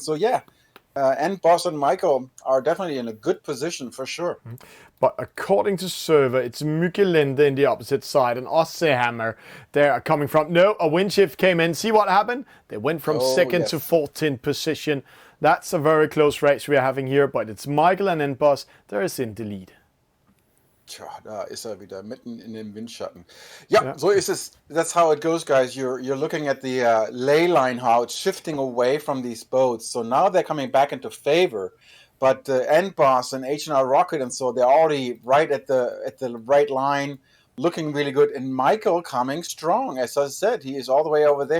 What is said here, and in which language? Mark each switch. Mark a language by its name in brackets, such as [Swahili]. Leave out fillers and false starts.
[English] So yeah, and Boss and Michael are definitely in a good position for sure. But according to server, it's Mykkelende in the opposite side and Ossehammer. They're coming from. No, a wind shift came in. See what happened? They went from second to 14th position. That's a very close race we are having here, but it's Michael and N-Bus. There is in the lead. [German] Tja, da ist wieder mitten in den Windschatten. Ja, so ist es. [English] That's how it goes, guys. You're looking at the ley line, how it's shifting away from these boats. So now they're coming back into favor. But N-Boss and H&R Rocket and so they're already right at the right line, looking really good. And Michael coming strong. As I said, he is all the way over there.